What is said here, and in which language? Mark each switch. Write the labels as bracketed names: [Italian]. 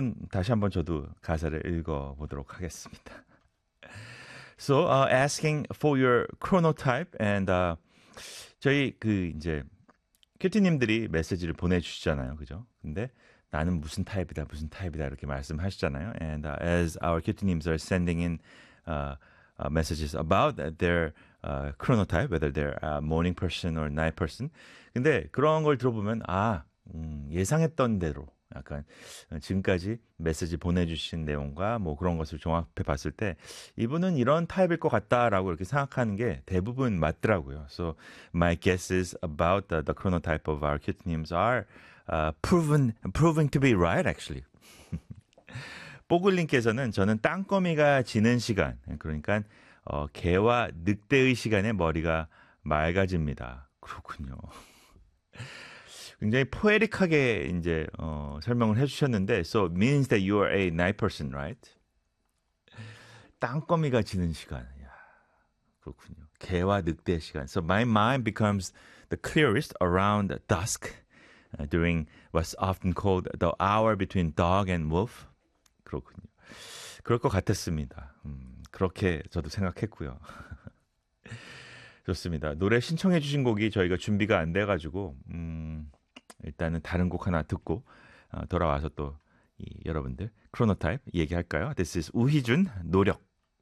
[Korean] 다시 한번 저도 가사를 읽어 보도록 하겠습니다. [English] So, asking for your chronotype and [Korean] 저희 그 이제 큐티님들이 메시지를 보내주시잖아요, 그죠? 근데 나는 무슨 타입이다 이렇게 말씀하시잖아요. [English] And as our cutie님s are sending in messages about their chronotype, whether they're a morning person or night person. [Korean] 근데 그런 걸 들어보면 예상했던 대로 약간 지금까지 메시지 보내주신 내용과 뭐 그런 것을 종합해 봤을 때 이분은 이런 타입일 것 같다라고 이렇게 생각하는 게 대부분 맞더라고요. [English] So my guess is about the chronotype of our cutie님s are proven to be right, actually. [Korean] 뽀글님께서는 저는 땅거미가 지는 시간, 그러니까 개와 늑대의 시간에 머리가 맑아집니다. 그렇군요. 굉장히 포에틱하게 이제 설명을 해주셨는데, [English] so means that you are a night person, right? [Korean] 땅거미가 지는 시간, 야, 그렇군요. 개와 늑대의 시간. [English] So my mind becomes the clearest around dusk. During what's often called the hour between dog and wolf. [Korean] 그렇군요. 그럴 것 같았습니다. 그렇게 저도 생각했고요. 좋습니다. 노래 신청해 주신 곡이 저희가 준비가 안 돼가지고 일단은 다른 곡 하나 듣고 돌아와서 또 여러분들 크로노타입 얘기할까요? [English] This is [Korean] 우희준 노력.